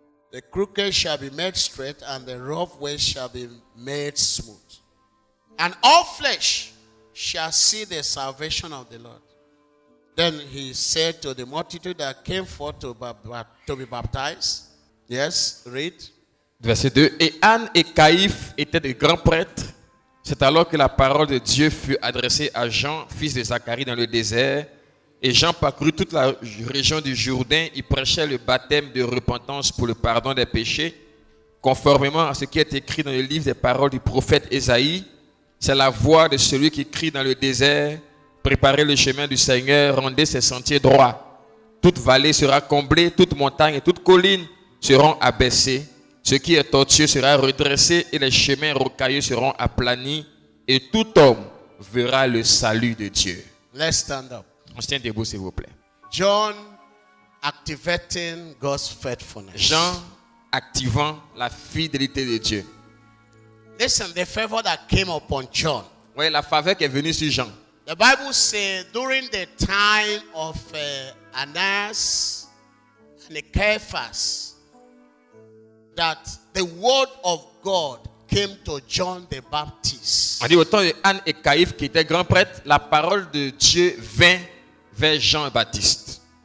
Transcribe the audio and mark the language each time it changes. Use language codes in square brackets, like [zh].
[en] The crooked shall be made straight, and the rough ways shall be made smooth. And all flesh shall see the salvation of the Lord. Then he said to the multitude that came forth to be baptized. Yes, read. [fr] Verset 2. Et Anne et Caïphe étaient de grands prêtres. C'est alors que la parole de Dieu fut adressée à Jean, fils de Zacharie, dans le désert. Et Jean parcourut toute la région du Jourdain. Il prêchait le baptême de repentance pour le pardon des péchés, conformément à ce qui est écrit dans le livre des paroles du prophète Ésaïe. C'est la voix de celui qui crie dans le désert: préparez le chemin du Seigneur, rendez ses sentiers droits. Toute vallée sera comblée, toute montagne et toute colline seront abaissées. Ce qui est tortueux sera redressé et les chemins rocailleux seront aplanis. Et tout homme verra le salut de Dieu. [en] Let's stand up. [fr] On se tient debout, s'il vous plaît. [en] John activating God's faithfulness. [fr] Jean activant la fidélité de Dieu. [en] Listen, the favor that came upon John. [fr] voyez la faveur qui est venue sur Jean. [en] The Bible says during the time of Ananias and Caiaphas that the word of God came to John the Baptist. [fr] On dit au temps de Anne et Caïphe qui étaient grands prêtres, la parole de Dieu vint vers Jean le Baptiste.